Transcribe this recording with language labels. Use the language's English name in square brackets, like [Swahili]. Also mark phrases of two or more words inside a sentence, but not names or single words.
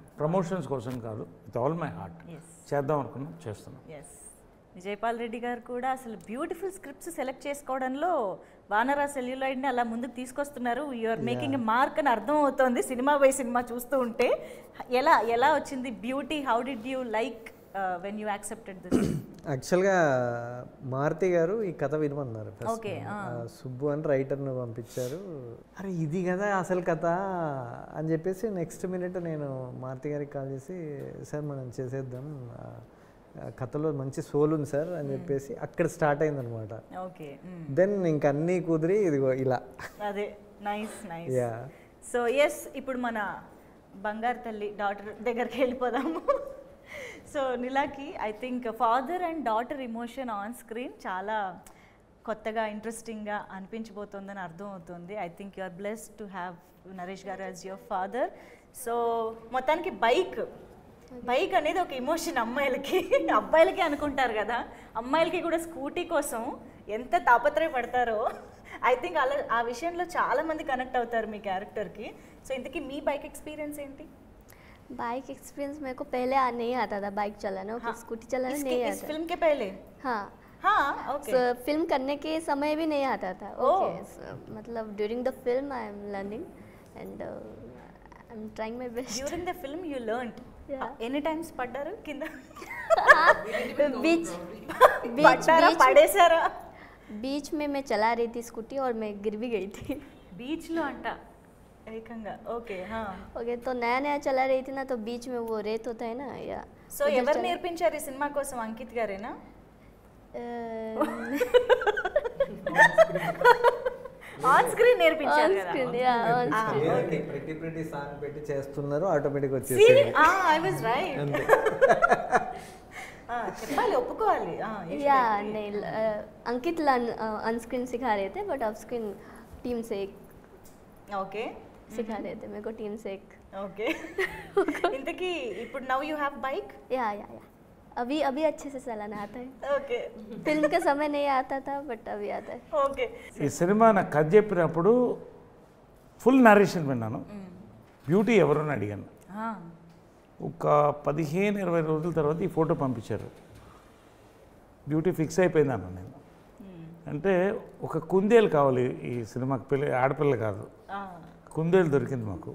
[Telugu] ప్రమోషన్స్ కోసం కాదు, [English] with all my heart [Telugu] చేద్దాం అనుకున్నాం, చేస్తున్నాం. విజయపాల్ రెడ్డి గారు కూడా అసలు [English] beautiful scripts select [Telugu] చేసుకోవడంలో వానరా సెల్యులాయిడ్ని అలా ముందుకు తీసుకొస్తున్నారు. [English] You're making a mark [Telugu] అని అర్థం అవుతుంది సినిమా బై సినిమా చూస్తూ ఉంటే. ఎలా వచ్చింది బ్యూటీ? [English] How did you like when you accepted this? [Telugu] యాక్చువల్గా మారుతి గారు ఈ కథ వినమన్నారు, సుబ్బు అని రైటర్ను పంపించారు. అరే ఇది కదా అసలు కథ అని చెప్పేసి [English] next minute [Telugu] నేను మారుతి గారికి కాల్ చేసి, సార్ మనం చేసేద్దాం, కథలో మంచి సోల్ ఉంది సార్ అని చెప్పేసి అక్కడ స్టార్ట్ అయింది అనమాట. దెన్ ఇంక అన్నీ కుదిరి ఇదిగో ఇలా. అదే నైస్. [English] so yes, [Telugu] ఇప్పుడు మన బంగారు తల్లి డాటర్ దగ్గరికి వెళ్ళిపోదాము. సో నిలాకి, [English] I think father and daughter emotion on screen [Telugu] చాలా కొత్తగా ఇంట్రెస్టింగ్గా అనిపించబోతుందని అర్థం అవుతుంది. [English] I think you are blessed to have Naresh గారు as your father. [Telugu] సో మొత్తానికి బైక్ అనేది ఒక ఇమోషన్ అమ్మాయిలకి, అబ్బాయిలకి అనుకుంటారు కదా, అమ్మాయిలకి కూడా స్కూటీ కోసం ఎంత తాపత్రయపడతారో [English] I think [Telugu] అలా ఆ విషయంలో చాలామంది కనెక్ట్ అవుతారు మీ క్యారెక్టర్కి. సో ఇంతకీ మీ [English] bike experience [Telugu] ఏంటి? [English] bike experience [Hindi] मेरे को पहले नहीं आता था बाइक चलाना, स्कूटी चलाना नहीं आता। इस फिल्म के पहले? हाँ, ओके। फिल्म करने के समय भी नहीं आता था। [English] OK, मतलब during the film I am learning and I am trying my best। During the film you learned? [Telugu] ఎన్ని టైమ్స్ పడ్డారు కింద? పడేసారా? [Hindi] बीच में मैं चला रही थी स्कूटी और मैं गिर भी गई थी। [Telugu] బీచ్ లో అంటా ఏకంగా. ఓకే, ఓకే. [Hindi] तो नया नया चला रही थी ना, तो बीच में वो रेत होता है ना, या [Telugu] సో ఎవరు నేర్పించారు ఈ సినిమా కోసం? అంకిత్ గారేనా? [English] on screen [Telugu] నేర్పించారు కదా. [English] pretty pretty song [Telugu] పెట్టి చేస్తున్నారు, ఆటోమేటిక్ వచ్చేసి [English] I was right. [Telugu] చెప్పాలి, ఒప్పుకోవాలి. [Hindi] या नहीं अंकित [English] on screen [Hindi] सिखा रहे थे बट [English] off screen [Hindi] टीम से [Telugu] ఓకే [Hindi] सिखा रहे थे मेरे को टीम से [Telugu] ఓకే. ఇంతకీ ఇప్పుడు [English] now you have bike? [Hindi] या अभी अभी अच्छे से चलाना आता है. [Telugu] ఓకే. [Hindi] फिल्म के समय नहीं आता था बट अभी आता है. [Telugu] ఓకే. ఈ సినిమా నాకు కథ చెప్పినప్పుడు [English] full narration [Telugu] విన్నాను. బ్యూటీ ఎవరు అని అడిగాను. ఒక 15-20 రోజుల తర్వాత ఈ ఫోటో పంపించారు. బ్యూటీ ఫిక్స్ అయిపోయింది అన్న నేను. అంటే ఒక కుందేలు కావాలి ఈ సినిమాకి, ఆడపిల్ల కాదు, కుందేలు దొరికింది మాకు.